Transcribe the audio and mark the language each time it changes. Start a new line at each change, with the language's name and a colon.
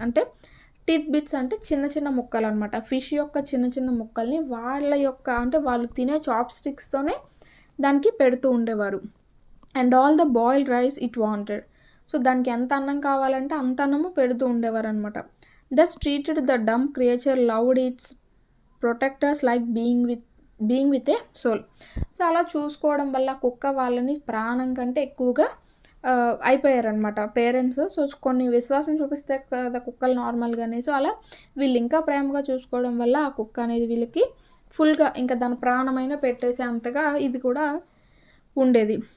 Telugu: అంటే టిడ్ బిట్స్ అంటే చిన్న చిన్న ముక్కలు అనమాట. ఫిష్ యొక్క చిన్న చిన్న ముక్కల్ని వాళ్ళ యొక్క, అంటే వాళ్ళు తినే చాప్ స్టిక్స్తోనే దానికి పెడుతూ ఉండేవారు.
English: And all the boiled rice it wanted.
Telugu: So దానికి ఎంత అన్నం కావాలంటే అంత అన్నము పెడుతూ ఉండేవారు అనమాట.
English: Thus treated the dumb creature loved its protectors like being with a soul.
Telugu: So అలా చూసుకోవడం వల్ల కుక్క వాళ్ళని ప్రాణం కంటే ఎక్కువగా అయిపోయారనమాట పేరెంట్స్. సో కొన్ని విశ్వాసం చూపిస్తే కదా కుక్కలు నార్మల్గానే, సో అలా వీళ్ళు ఇంకా ప్రేమగా చూసుకోవడం వల్ల ఆ కుక్క అనేది వీళ్ళకి ఫుల్గా ఇంకా దాని ప్రాణమైన పెట్టేసే అంతగా ఇది కూడా ఉండేది.